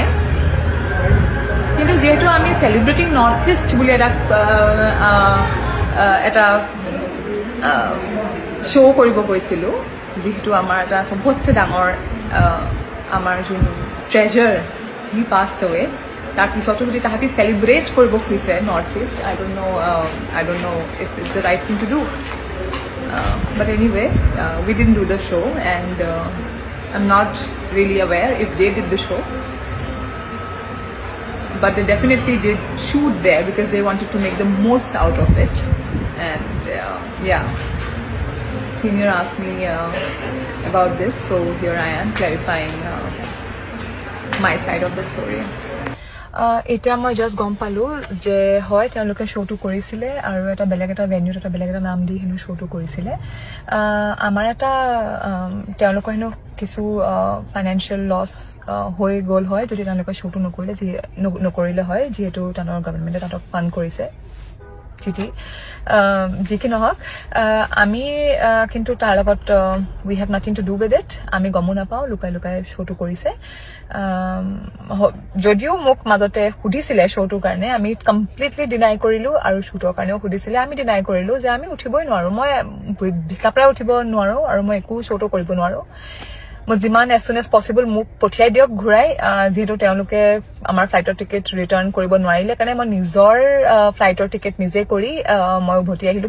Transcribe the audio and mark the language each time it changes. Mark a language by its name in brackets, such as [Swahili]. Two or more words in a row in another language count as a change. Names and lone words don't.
[Assamese] কিন্তু যিহেতু আমি চেলিব্ৰেটিং নৰ্থ ইষ্ট বুলি এটা শ্ব' কৰিব গৈছিলোঁ, যিহেতু আমাৰ এটা চবতছে ডাঙৰ আমাৰ যোন [English] treasure he passed away, [Assamese] তাৰপিছতো যদি তাহাঁতি চেলিব্ৰেট কৰিব খুজিছে নৰ্থ ইষ্ট, [English] I don't know if it's the right thing to do. But anyway we didn't do the show and I am not really aware if they did the show'. But they definitely did shoot there because they wanted to make the most out of it. And senior asked me about this, so here I am clarifying my side of the story. [Assamese] এতিয়া মই জাষ্ট গম পালোঁ যে হয় তেওঁলোকে শ্ব'টো কৰিছিলে আৰু এটা বেলেগ এটা ভেন্যুত এটা বেলেগ এটা নাম দি হেনো শ্ব'টো কৰিছিলে. আমাৰ এটা তেওঁলোকৰ হেনো কিছু ফাইনেন্সিয়েল লছ হৈ গ'ল হয় যদি তেওঁলোকে শ্ব'টো নকৰিলে হয়, যিহেতু তেওঁলোকৰ গভৰ্ণমেণ্টে তাহাঁতক ফাণ্ড কৰিছে যি কি নহওক. আমি কিন্তু তাৰ লগত [English] we have nothing to do with it. [Assamese] আমি গমো নাপাওঁ, লুকাই লুকাই শ্ব'টো কৰিছে. যদিও মোক মাজতে সুধিছিলে শ্ব'টোৰ কাৰণে, আমি কমপ্লিটলি ডিনাই কৰিলোঁ আৰু শ্বুটৰ কাৰণেও সুধিছিলে, আমি ডিনাই কৰিলোঁ যে আমি উঠিবই নোৱাৰোঁ. মই বিছনাৰ পৰাই উঠিব নোৱাৰোঁ আৰু মই একো শ্ব'টো কৰিব নোৱাৰোঁ. মই যিমান [English] as soon as possible [Assamese] মোক পঠিয়াই দিয়ক ঘূৰাই, যিহেতু তেওঁলোকে আমাৰ ফ্লাইটৰ টিকেট ৰিটাৰ্ণ কৰিব নোৱাৰিলে কাৰণে মই নিজৰ ফ্লাইটৰ টিকেট নিজে কৰি মই উভতি আহিলোঁ.